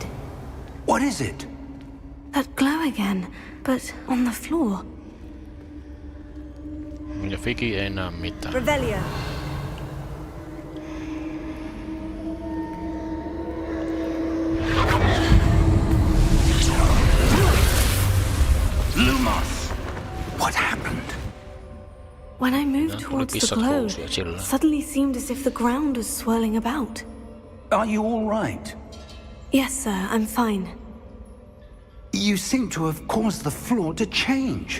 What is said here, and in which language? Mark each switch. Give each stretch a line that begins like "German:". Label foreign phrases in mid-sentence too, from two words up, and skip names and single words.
English: What is it? That glow again, but on the floor.
Finnish: Ja Figi ei näe mitään.
English: Revelio. Lumos! What happened? When I moved towards the glow, it
Finnish: sillä.
English: suddenly seemed as if the ground was swirling about. Are you all right? Yes, sir, I'm fine. You seem to have caused the floor to change.